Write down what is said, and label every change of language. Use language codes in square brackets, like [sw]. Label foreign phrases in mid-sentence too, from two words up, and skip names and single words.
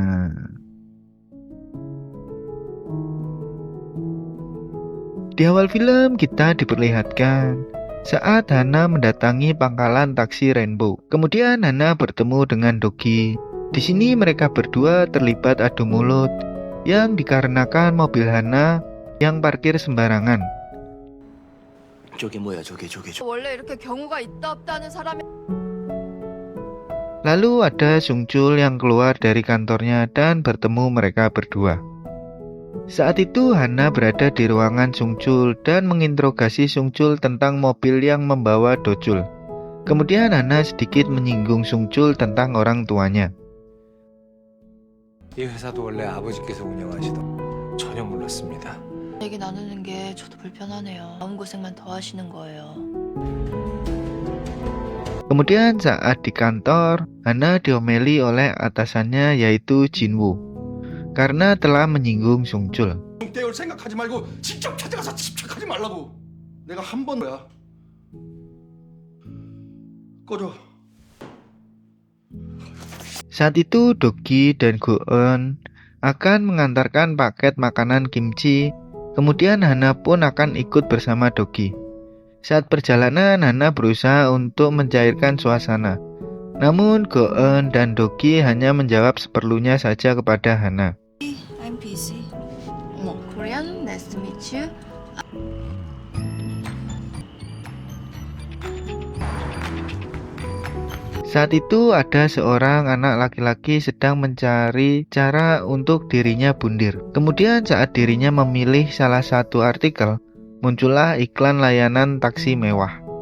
[id] Di awal film kita diperlihatkan saat Hana mendatangi pangkalan taksi Rainbow. Kemudian Hana bertemu dengan Dogi. Di sini mereka berdua terlibat adu mulut yang dikarenakan mobil Hana yang parkir sembarangan. [ko] 저게 뭐야 저게 원래 이렇게 경우가 있다 없다 하는 사람이 [id] Lalu ada Sungchul yang keluar dari kantornya dan bertemu mereka berdua. Saat itu Hana berada di ruangan Sungchul dan menginterogasi Sungchul tentang mobil yang membawa Dojul. Kemudian Hana sedikit menyinggung Sungchul tentang orang tuanya. [ko] 이 회사도 원래 아버지께서 운영하시던. 전혀 몰랐습니다. 얘기 나누는 게 저도 불편하네요. 마음고생만 더 하시는 거예요. [id] Kemudian saat di kantor, Hana diomeli oleh atasannya yaitu Jinwoo karena telah menyinggung Sungchul. [ko] 떼올 생각하지 말고 직접 찾아가서 집착하지 말라고. 내가 한 번 거야. 꺼져. [id] Saat itu Dogi dan Go-eun akan mengantarkan paket makanan kimchi. Kemudian Hana pun akan ikut bersama Dogi. Saat perjalanan Hana berusaha untuk mencairkan suasana. Namun Go-eun dan Dogi hanya menjawab seperlunya saja kepada Hana. [en] I'm busy. 어머, Korean? Nice to meet you. [id] Saat itu ada seorang anak laki-laki sedang mencari cara untuk dirinya bundir. Kemudian saat dirinya memilih salah satu artikel, muncullah iklan layanan taksi mewah.